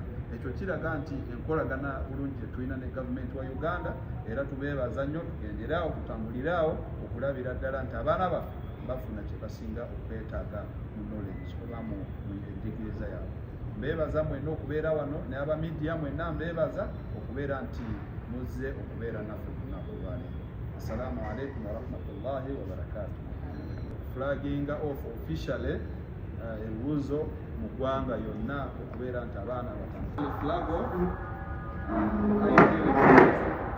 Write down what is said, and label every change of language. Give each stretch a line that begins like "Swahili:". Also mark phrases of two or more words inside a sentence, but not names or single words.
Ganda: Ekyo kiraga nti enkolagana bulungi tulina ne gavumenti wa Uganda, era tubeebaza nnyo, tugenderaawo, tutambuliraawo okulabira ddala nti abaana baffe bafuna kye basinga okwetaaga mu knowledge oba mu enjigiriza yaabwe. Mbeebaza mwenna okubeera wano, ne aba media mwenna mbeebaza okubeera nti muzze okubeera naffe ku lunaku lwaleero.
Arabic: السلام عليكم ورحمة الله وبركاته.
English: Flagging off officially
Ganda: ebibuuzo mu ggwanga yonna okubeera nti abaana batandika
English: flag off